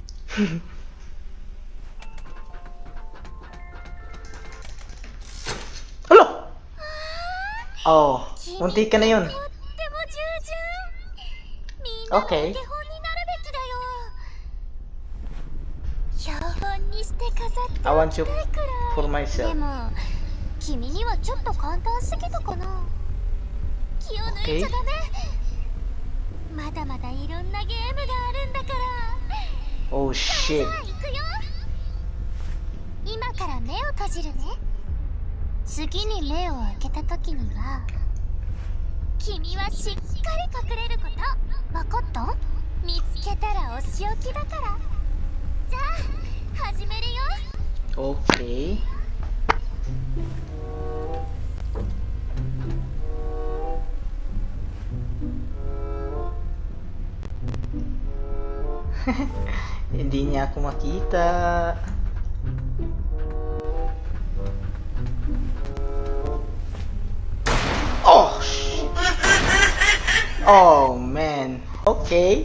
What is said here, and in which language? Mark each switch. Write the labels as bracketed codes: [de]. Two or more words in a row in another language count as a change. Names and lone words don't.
[tl] Alo! Oh, munti ka na yun. [ja] とっても従順。みんなのお [en] Okay. [ja] 手本になるべきだよ。標本にして飾って [en] I [ja] お [en] want [ja] き [en] you [ja] たいくらい。 [en] for [ja] で [en] myself. [ja] も君にはちょっと簡単すぎたかな。気を抜いちゃダメ。まだまだいろんなゲームがあるんだから。 [en] Oh [ja] じ [en] shit. [ja] ゃあ行くよ。今から目を閉じるね。次に目を開けた時には君はしっかり隠れること。わかった？見つけたらお仕置きだから。じゃあ始めるよ。 [tl] Okay. Hindi niya ako makita. [en] Oh, oh man. Okay.